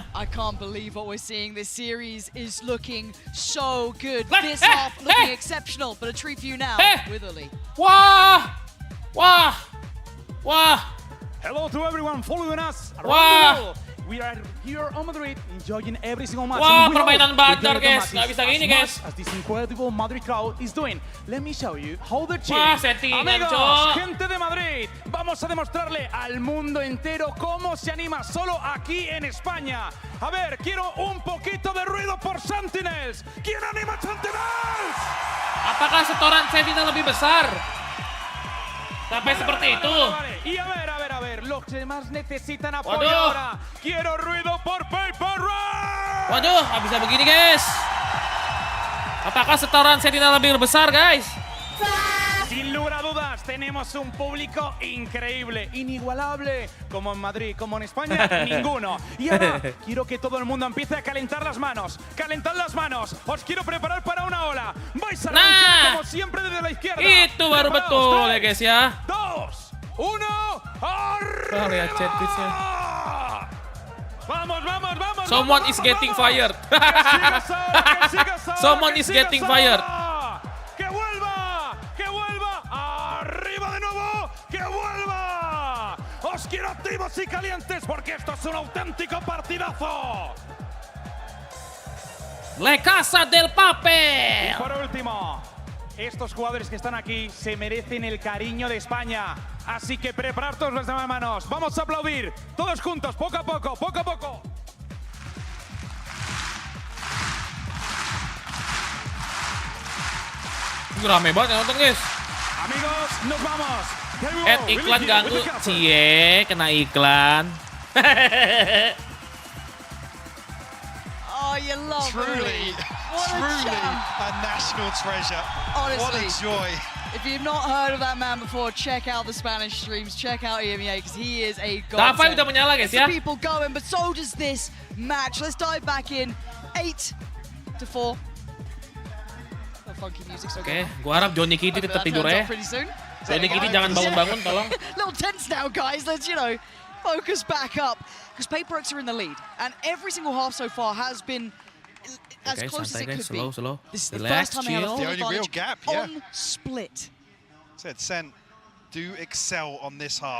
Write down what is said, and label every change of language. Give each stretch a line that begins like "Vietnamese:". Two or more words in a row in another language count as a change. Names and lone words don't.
English: I can't believe what we're seeing. This series is looking so good. This half looking exceptional, but a treat for you now, Witherly.
Indonesian: Wah!
English: Hello to everyone following us around the world. We are here on Madrid enjoying every single match.
Indonesian: Wah, permainan bandar guys, nggak bisa gini guys.
English: As this incredible Madrid crowd is doing. Let me show you how they're
Indonesian: Wah,
English: cheering.
Indonesian: settingan,
Spanish: Amigos,
Indonesian: cok.
Spanish: gente de Madrid, vamos a demostrarle al mundo entero cómo se anima solo aquí en España. A ver, quiero un poquito de ruido por Sentinels. ¿Quién anima Sentinels?
Indonesian: Apakah setoran Sentinel lebih besar? Sampai seperti itu.
Spanish: Y a ver, los que más necesitan apoyo ahora. Quiero ruido por Paperrex.
Indonesian: Waduh, nggak bisa begini guys. Apakah setoran Sentinel lebih besar guys?
Spanish: Sin lugar a dudas, tenemos un público increíble, inigualable, como en Madrid, como en España, ninguno. Y ahora quiero que todo el mundo empiece a calentar las manos. ¡Calentad las manos! Os quiero preparar para una ola. Vais a arrancar como siempre desde la izquierda.
Indonesian: Itu baru betul ya guys ya.
Spanish: 2, 1, arriba! Vamos.
English: Someone is getting fired. Someone is getting fired.
Spanish: ¡Que vuelva! Os quiero activos y calientes porque esto es un auténtico partidazo. La Casa del Papel. Y por último, estos jugadores que están aquí se merecen el cariño de España. Así que preparar todas las manos. Vamos a aplaudir todos juntos, poco a poco, poco a poco.
Indonesian: Rame banget yang nonton, guys.
Spanish: Amigos, nos vamos.
Indonesian: Iklan ganggu. Cie, kena iklan.
English: Oh, you love Truly, What truly a national treasure. Honestly. What a joy. If you've not heard of that man before, check out the Spanish streams, check out EMEA, because he is a god.
Indonesian: Dapat udah menyala, guys, ya.
English: People going, but so does this match. Let's dive back in. 8-4. Funky music, so
Indonesian: Oke, gua harap Johnny Kitty tetap tidur ya. Johnny Kitty jangan bangun-bangun, tolong.
English: Little tense now, guys. Let's, focus back up. Because PaperX are in the lead. And every single half so far has been as close as it could be. Slow. This is the Relax, first time they have a full The only real advantage gap, yeah. on split. Said Sen, do excel on this half.